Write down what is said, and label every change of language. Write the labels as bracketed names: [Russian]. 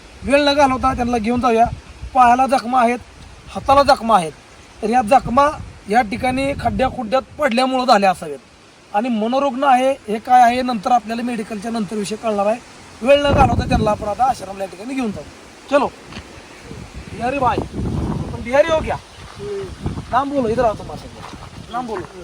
[Marathi] वेळ न घालवता त्यांना घेऊन जाऊया. पायाला जखमा आहेत, हाताला जखमा आहेत. तर या जखमा या ठिकाणी खड्ड्यात पडल्यामुळं झाल्या असाव्यात. आणि मनोरुग्ण आहे हे काय आहे नंतर आपल्याला मेडिकलच्या नंतर विषय कळणार आहे. वेळ न घालवता त्यांना आपण आता आश्रमला या ठिकाणी घेऊन जाऊ. [Hindi] चलो बिहारी भाई, तुम बिहारी हो क्या? नाम बोलो, इधर आओ, तुम्हारा नाम बोलो.